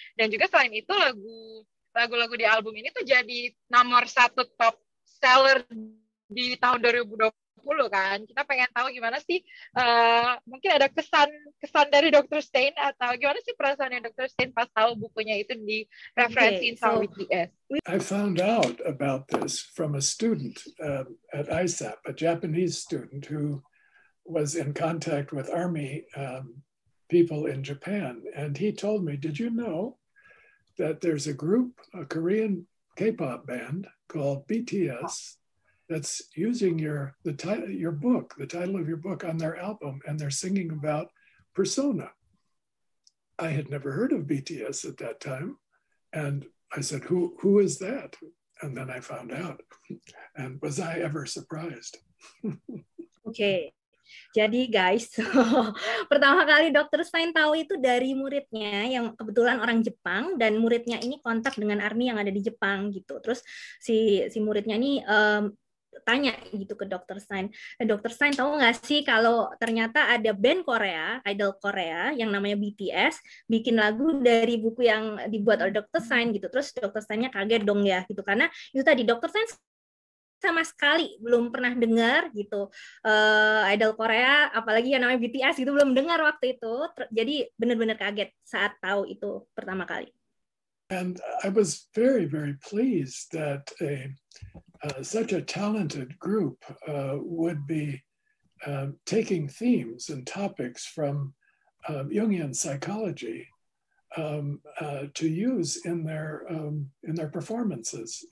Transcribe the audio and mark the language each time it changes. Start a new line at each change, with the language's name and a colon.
Indonesian: Dan juga selain itu lagu-lagu di album ini tuh jadi nomor 1 top seller di tahun 2020 kan. Kita pengen tahu gimana sih, mungkin ada kesan dari Dr. Stein, atau gimana sih perasaannya Dr. Stein pas tahu bukunya itu direferensiin sama BTS.
English: I found out about this from a student at ISAP, a Japanese student who was in contact with Army people in Japan. And he told me, did you know that there's a group, a Korean K-pop band called BTS, that's using the title of your book on their album, and they're singing about persona. I had never heard of BTS at that time, and I said, who is that? And then I found out, and was I ever surprised?
Indonesian: Okay. Jadi guys, pertama kali Dr. Stein tahu itu dari muridnya yang kebetulan orang Jepang, dan muridnya ini kontak dengan ARMY yang ada di Jepang gitu. Terus si muridnya ini tanya gitu ke Dr. Stein. Dr. Stein tahu nggak sih kalau ternyata ada band Korea, idol Korea yang namanya BTS bikin lagu dari buku yang dibuat oleh Dr. Stein gitu. Terus Dr. Stein-nya kaget dong ya gitu, karena itu tadi Dr. Stein sama sekali belum pernah dengar gitu idol Korea, apalagi yang namanya BTS gitu, belum dengar waktu itu. Jadi benar-benar kaget saat tahu itu pertama kali.
English: And I was very, very pleased that such a talented group would be taking themes and topics from Jungian psychology to use in their performances.